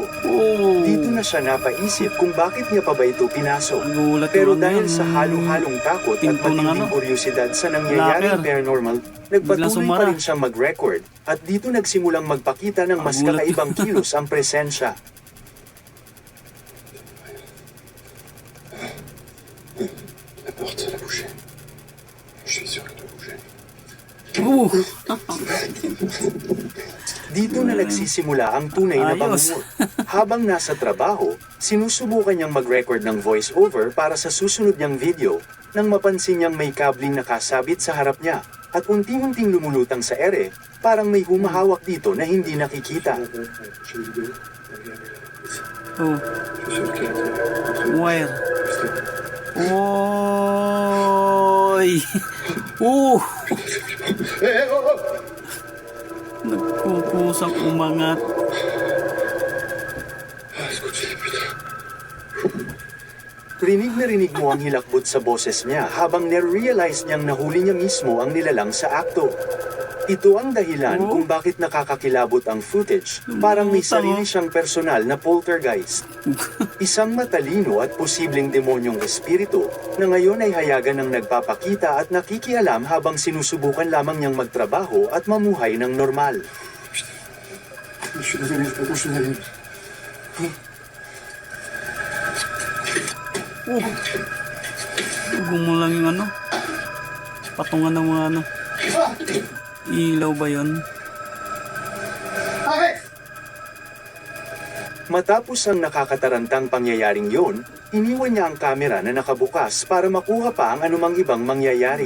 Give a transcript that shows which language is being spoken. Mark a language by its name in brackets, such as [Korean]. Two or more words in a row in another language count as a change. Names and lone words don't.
[Filipino] Oh. Dito na siya napaisip kung bakit niya pa ba ito pinasok. Nagulat Pero naman dahil yun. sa halo-halong takot at Pinto ng matinding ano? kuryosidad sa nangyayaring Locker. paranormal, Biglang nagpatuloy sumara. pa rin siyang mag-record at dito nagsimulang magpakita ng mas Nagulat. kakaibang kilos ang presensya. [French] La porte, elle a bougé. Je suis sûr qu'elle a bougé. [Filipino] Dito na nagsisimula ang tunay na Ayos. bangungot. Habang nasa trabaho, sinusubukan niyang mag-record ng voice-over para sa susunod niyang video nang mapansin niyang may kabling nakasabit sa harap niya at unti-unting lumulutang sa ere, parang may humahawak dito na hindi nakikita. [French] La prochaine vidéo, regardez la police. Oh. Je suis sûr qu'elle a été Wire. Restez. [Filipino] Oy! Nagkukusang umangat. [French] Ah, écoutez, putain. [Filipino] Rinig na rinig mo ang hilakbot sa boses niya habang nare-realize niyang nahuli niya mismo ang nilalang sa akto. Ito ang dahilan kung bakit nakakakilabot ang footage. Parang may sarili siyang personal na poltergeist. Isang matalino at posibleng demonyong espiritu na ngayon ay hayagan ng nagpapakita at nakikialam habang sinusubukan lamang niyang magtrabaho at mamuhay ng normal. [French] Je suis désolé, je peux continuer. [Filipino] Tugong mo lang yung ano. Patungan ng mga ano. Ilaw ba yun? Matapos ang nakakatarantang pangyayaring yon, iniwan niya ang kamera na nakabukas para makuha pa ang anumang ibang mangyayari.